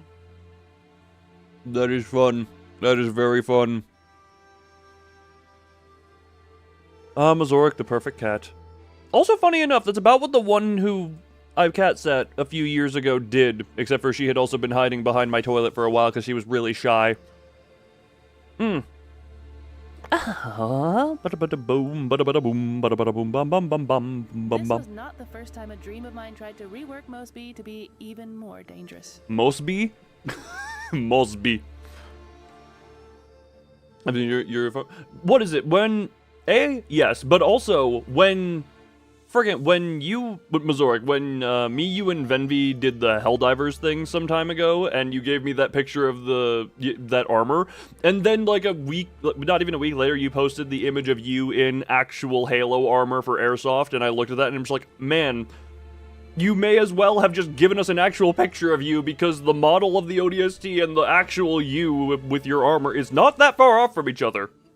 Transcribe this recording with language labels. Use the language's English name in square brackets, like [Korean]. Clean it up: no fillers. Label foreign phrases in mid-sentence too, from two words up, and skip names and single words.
[English] That is fun. That is very fun. Mazoric, the perfect cat. Also, funny enough, that's about what the one who I've cat sat a few years ago did, except for she had also been hiding behind my toilet for a while because she was really shy. Bada-bada-boom, bada-bada-boom, bada-bada-boom, bum bum bum bum bum This bum. was not the first time a dream of mine tried to rework Mosby to be even more dangerous. Mosby? Mosby. I mean, you're. What is it? When yes, but also when when you, Mazoric, when me, you, and Venvi did the Helldivers thing some time ago, and you gave me that picture of that armor, and then like a week, not even a week later, you posted the image of you in actual Halo armor for Airsoft, and I looked at that and I'm just like, man, you may as well have just given us an actual picture of you, because the model of the ODST and the actual you with your armor is not that far off from each other.